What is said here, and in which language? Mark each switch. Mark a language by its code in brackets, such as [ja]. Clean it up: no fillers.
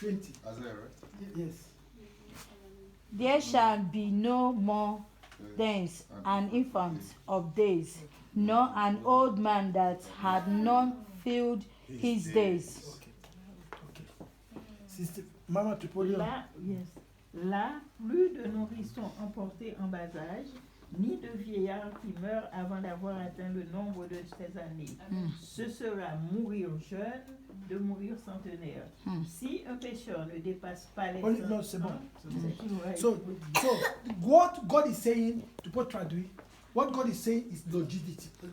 [en] 20. Isaiah, right? Yes. There shall be no more days, an infant of days, nor an old man that had not filled his days. [fr] Okay. Maman, tu peux lire. Là, yes. Là, plus de nourrissons emportés en bas âge, ni de vieillards qui meurent avant d'avoir atteint le nombre de ses années. Ce sera mourir jeune, de mourir centenaire. Si un pécheur ne dépasse pas les 100 Non, c'est bon. ans, [en] So, what God is saying, [fr] tu peux traduire, [en] what God is saying is longevity.